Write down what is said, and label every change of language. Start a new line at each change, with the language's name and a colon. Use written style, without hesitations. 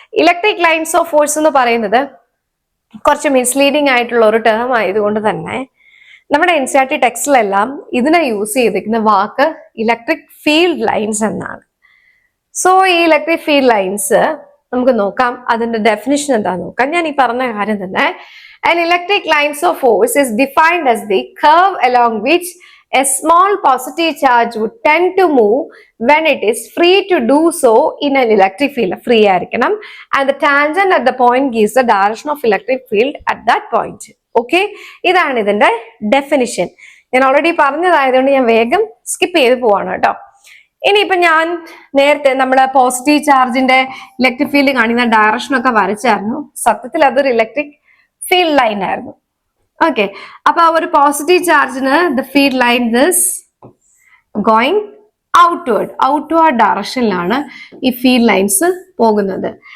Malayalam: Electric lines of force എന്ന് പറയുന്നത് കുറച്ച് മിസ്ലീഡിങ് ആയിട്ടുള്ള ഒരു ടേം ആയതുകൊണ്ട് തന്നെ നമ്മുടെ NCERT ടെക്സ്റ്റിലെല്ലാം ഇതിനെ യൂസ് ചെയ്തിരിക്കുന്ന വാക്ക് ഇലക്ട്രിക് ഫീൽഡ് ലൈൻസ് എന്നാണ്. സോ ഈ ഇലക്ട്രിക് ഫീൽഡ് ലൈൻസ് നമുക്ക് നോക്കാം, അതിന്റെ ഡെഫിനിഷൻ എന്താന്ന് നോക്കാം. ഞാൻ ഈ പറഞ്ഞ കാര്യം തന്നെ,
English: an electric lines of force is defined as the curve along which a small positive charge would tend to move when it is free to do so in an electric field.
Malayalam: Free ആയിരിക്കണം.
English: And the tangent at the point gives the direction of electric field at that point.
Malayalam: Okay, ഇതാണ് ഇതിന്റെ definition. ഞാൻ already പറഞ്ഞതായതുകൊണ്ട് ഞാൻ വേഗം skip ചെയ്ത് പോവാണ് കേട്ടോ. ഇനിയിപ്പൊ ഞാൻ നേരത്തെ നമ്മുടെ പോസിറ്റീവ് ചാർജിന്റെ ഇലക്ട്രിക് ഫീൽഡ് കാണിക്കുന്ന ഡയറക്ഷൻ ഒക്കെ വരച്ചായിരുന്നു. സത്യത്തിൽ അതൊരു ഇലക്ട്രിക് ഫീൽഡ് ലൈൻ ആയിരുന്നു. ഓക്കെ, അപ്പൊ ആ ഒരു positive ചാർജിന്
English: the field line this going outward
Malayalam: ഡയറക്ഷനിലാണ് ഈ ഫീൽഡ് ലൈൻസ് പോകുന്നത്.